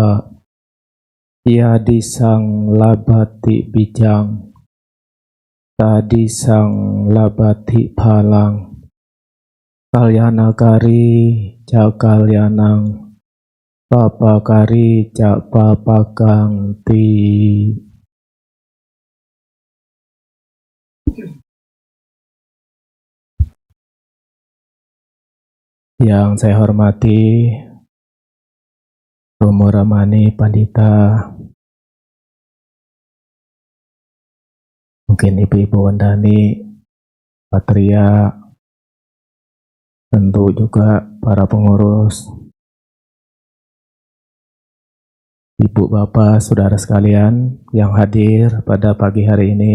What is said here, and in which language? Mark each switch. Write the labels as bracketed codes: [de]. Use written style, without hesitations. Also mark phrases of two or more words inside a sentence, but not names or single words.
[pi] Yadi sang labati bijang, tadi sang labati phalang, kalyanakari jakalyanang, papakari japapakangti. [id] Yang saya hormati Romo Ramani Pandita, mungkin Ibu-Ibu Wandani, Patria, tentu juga para pengurus, Ibu Bapak, Saudara sekalian yang hadir pada pagi hari ini.